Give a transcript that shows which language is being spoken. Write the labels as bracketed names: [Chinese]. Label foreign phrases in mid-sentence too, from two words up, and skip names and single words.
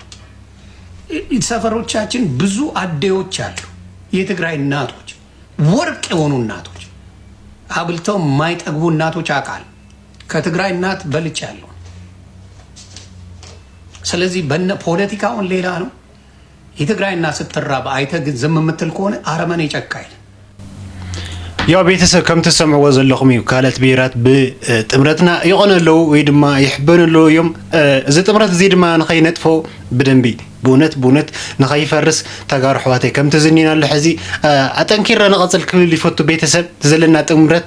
[Amharic] ሰፈሮቻችን ብዙ አዴዎች አሉ የትግራይ እናቶች ወርቅ የሆኑ እናቶች አብልተው ማይጠግቡ እናቶች አቃል ከትግራይ እናት በልቻለሁ ስለዚህ በነ ፖለቲካውን ሌላ ነው የትግራይ እናት ስትራባ አይተ ግን ዝም የምትል ከሆነ አረመኔ ጨካኝ [Tigrinya] ያው ቤተሰብ ከም ተሰምዕዎ ዘለኹም እዩ ካልኦት ብሄራት ብጥምረትና ይቆነለው ወይ ድማ ይሕበነለው እዮም እዚ ጥምረት እዚ ድማ ንኸይነጥፎ ብደንቢ ብእውነት ንኸይፈርስ ተጋሩ ኣሕዋተይ ከምቲ ዝኒና ኣሎ ሕዚ ኣጠንኪረ ንቐፅል ክብል ይፈቱ ቤተሰብ ዘለና ጥምረት